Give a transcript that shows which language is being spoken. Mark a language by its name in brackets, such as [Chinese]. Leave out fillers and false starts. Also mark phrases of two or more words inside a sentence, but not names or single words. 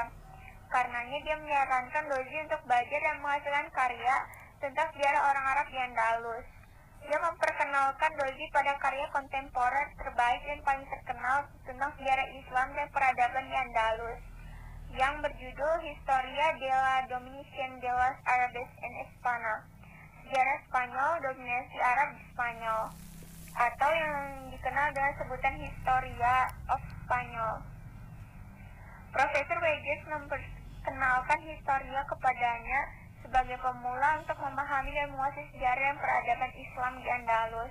[Indonesian] Karenanya dia menyarankan Dosy untuk belajar dan menghasilkan karya tentang sejarah orang Arab di Andalus. Dia memperkenalkan Dosy pada karya kontemporer terbaik dan paling terkenal tentang sejarah Islam dan peradaban di Andalus, yang berjudul Historia de la Dominación de los Arabes en España, sejarah Spanyol dominasi Arab di Spanyol, atau yang dikenal dengan sebutan Historia of Spanyol. Profesor Weijers memperkenalkan Historia kepadanya sebagai pemula untuk memahami dan menguasai sejarah dan peradaban Islam di Andalus.